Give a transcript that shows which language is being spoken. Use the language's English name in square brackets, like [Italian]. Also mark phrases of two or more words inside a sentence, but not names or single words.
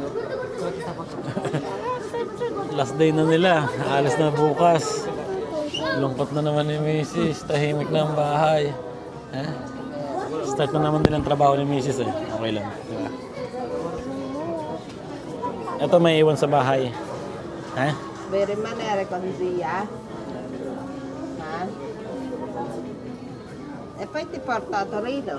[English] Last day [Filipino] na nila. Alis na bukas. Lungkot na naman ni Mrs. Tahimik na ang bahay. Start na naman din ang trabaho ni Mrs. Okay lang. Diba? Ito may iwan sa bahay. [Italian] Very manere con zia. Ha? E poi ti porto a Torino.